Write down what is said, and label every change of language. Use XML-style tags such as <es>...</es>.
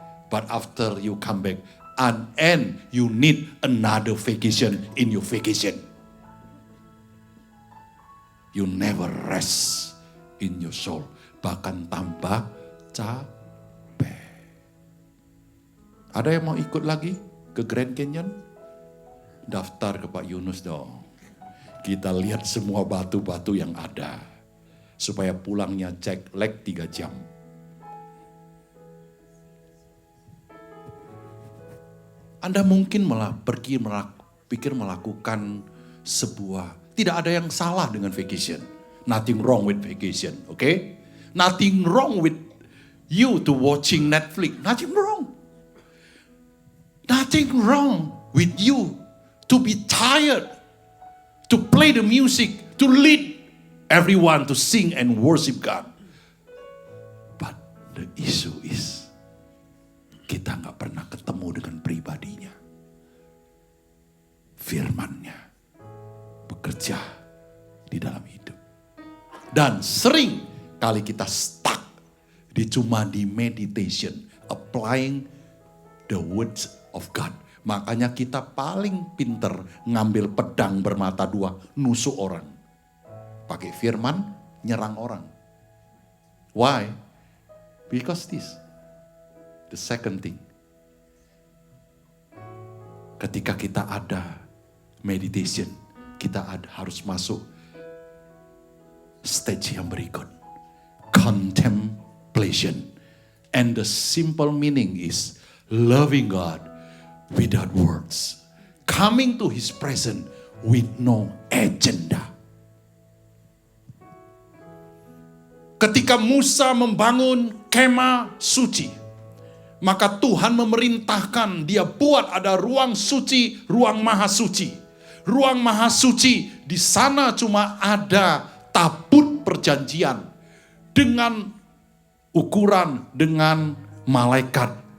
<en>But after you come back, and you need another vacation in your vacation. You never rest in your soul.</en> <id>Bahkan tambah capek. Ada yang mau ikut lagi ke Grand Canyon? Daftar ke Pak Yunus dong. Kita lihat semua batu-batu yang ada. Supaya pulangnya cek leg 3 jam. Anda mungkin malah pikir melakukan sebuah, tidak ada yang salah dengan vacation.</id> <en>Nothing wrong with vacation, okay? Nothing wrong with you to watching Netflix. Nothing wrong. Nothing wrong with you to be tired, to play the music, to lead everyone to sing and worship God. But the issue is,</en> <id>kita gak pernah ketemu dengan pribadinya. Firman-Nya bekerja di dalam hidup. Dan sering kali kita stuck cuma di meditation,</id> <en>applying the words of God.</en> <id>Makanya kita paling pinter ngambil pedang bermata dua, nusuk orang. Pakai firman, nyerang orang.</id> <en>Why? Because this. The second thing.</en> <id>Ketika kita ada meditation, kita harus masuk stage yang berikut.</id> <en>Contemplation. And the simple meaning is loving God without words. Coming to His presence with no agenda.</en> <id>Ketika Musa membangun kemah suci, maka Tuhan memerintahkan dia buat ada ruang suci, ruang maha suci. Ruang maha suci, di sana cuma ada tabut perjanjian dengan ukuran, dengan malaikat.</id>